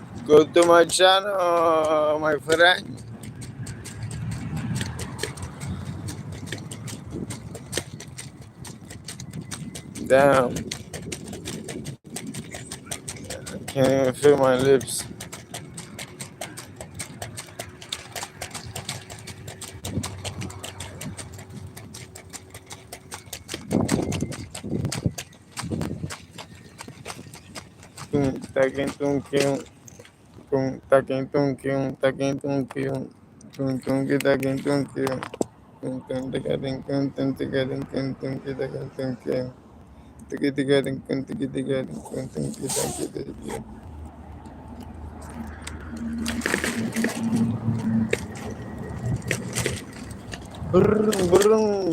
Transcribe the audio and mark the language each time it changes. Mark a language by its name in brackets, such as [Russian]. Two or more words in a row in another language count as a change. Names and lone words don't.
[English] Go to my channel, my friend. Damn, I can't even feel my lips. Tum, taquin, tum, kium, tum, taquin, tum, kium, taquin, tum, kium, tum, tum, ki, taquin, tum, kium, tum, tum, ticadin, tum, ticadin, tum, ki, taquin, tum, kium, tiki, ticadin, tiki, ticadin, ki, taquin, tum. Brum, brum.